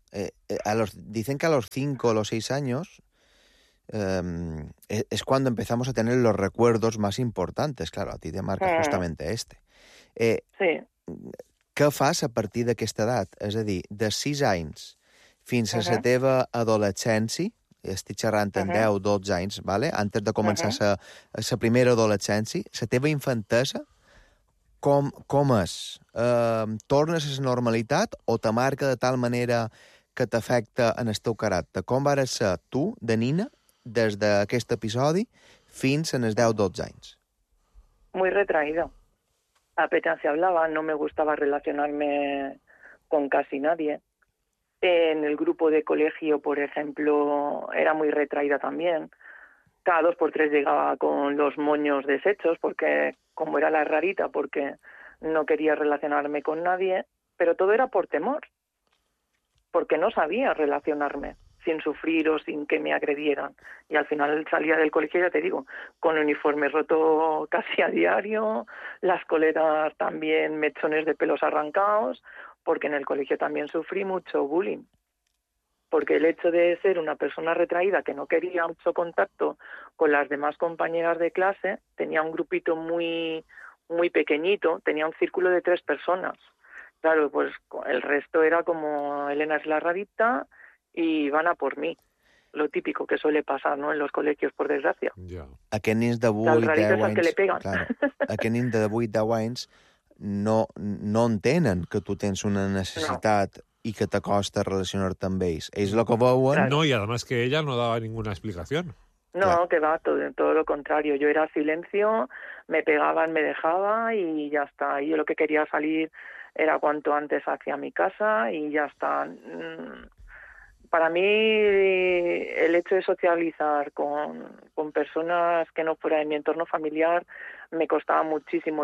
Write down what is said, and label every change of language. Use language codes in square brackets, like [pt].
[es] Dicen que a los 5 o los 6 años es cuando empezamos a tener los recuerdos más importantes. Claro, a ti te marca justamente este. Sí. [ca] Què fas a partir d'aquesta edat? És a dir, de 6 anys fins a la teva adolescència, estic xerrant en 10 o 12 anys, ¿vale? [es] Antes de [ca] començar la primera adolescència, la teva infantesa, com és? Tornes a la normalitat o te marca de tal manera que t'afecta en el teu caràcter? Com vas ser tu, de nina, des d'aquest episodi fins en els 10 o 12 anys? [es] Muy retraído. Apenas se hablaba, no me gustaba relacionarme con casi nadie. En el grupo de colegio, por ejemplo, era muy retraída también. Cada dos por tres llegaba con los moños deshechos, porque como era la rarita, porque no quería relacionarme con nadie, pero todo era por temor, porque no sabía relacionarme sin sufrir o sin que me agredieran. Y al final salía del colegio, ya te digo, con el uniforme roto casi a diario, las coletas también, mechones de pelos arrancados, porque en el colegio también sufrí mucho bullying. Porque el hecho de ser una persona retraída que no quería mucho contacto con las demás compañeras de clase, tenía un grupito muy, muy pequeñito, tenía un círculo de tres personas. Claro, pues el resto era como Elena es la rarita y van a por mí. Lo típico que suele pasar, ¿no?, en los colegios, por desgracia. [en] Yeah. [ca] Aquest nins de 8, 10 anys... [es] Las raritas al que le pegan. Claro. [ca] Aquest nins de 8, 10 anys no entenen que tu tens una necessitat i que t'acosta relacionar-te amb ells. Ells lo que veuen... No, i además que ella no dava ninguna explicació. [es] No, claro. Que va, todo lo contrario. Yo era silencio, me pegaban, me dejaba y ya está. Yo lo que quería salir era cuanto antes hacia mi casa y ya está. Para mí el hecho de socializar con personas que no fuera de mi entorno familiar me costaba muchísimo.